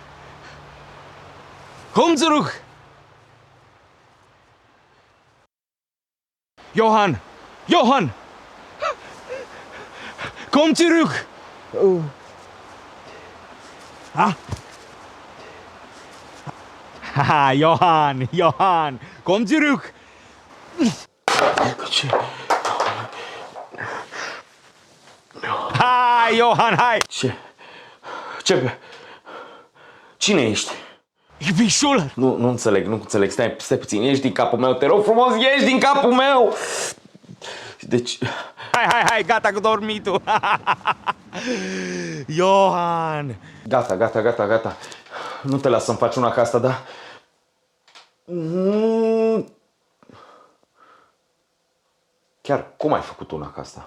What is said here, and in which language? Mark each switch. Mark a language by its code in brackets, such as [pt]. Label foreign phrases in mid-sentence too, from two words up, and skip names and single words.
[de] Komm zurück! Johann! Johann! Komm zurück! Ha? Haha, Johann! Johann! Komm zurück! [ro] Ce? Hai, Johann, hai! Ce? Ce? Cine ești? [de] Ich bin Schuller! [ro] Nu înțeleg. Stai puțin. Ești din capul meu, te rog frumos, ești din capul meu! Deci... Hai, gata cu dormitul! Johann! Gata. Nu te las să-mi faci una ca asta, da? Chiar, cum ai făcut una ca asta?